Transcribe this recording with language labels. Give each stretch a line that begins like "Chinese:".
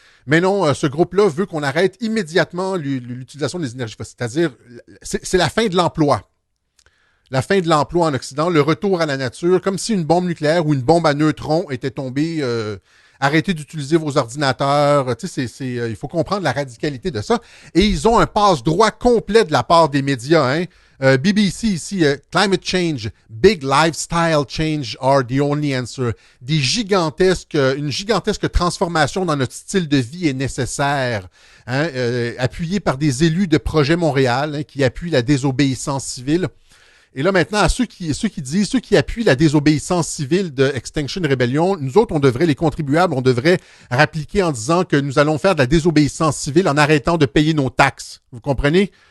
French: Mais non, ce groupe-là veut qu'on arrête immédiatement l'utilisation des énergies fossiles, c'est-à-dire c'est la fin de l'emploi. La fin de l'emploi en Occident, le retour à la nature, comme si une bombe nucléaire ou une bombe à neutrons était tombée. Arrêtez d'utiliser vos ordinateurs. Tu sais, il faut comprendre la radicalité de ça. Et ils ont un passe-droit complet de la part des médias. Hein.
English: BBC ici, climate change, big lifestyle change are the only answer.
French: Une gigantesque transformation dans notre style de vie est nécessaire. Hein, appuyé par des élus de Projet Montréal qui appuient la désobéissance civile. Et là maintenant, à ceux qui appuient la désobéissance civile de Extinction Rebellion, nous autres, les contribuables, on devrait rappliquer en disant que nous allons faire de la désobéissance civile en arrêtant de payer nos taxes. Vous comprenez?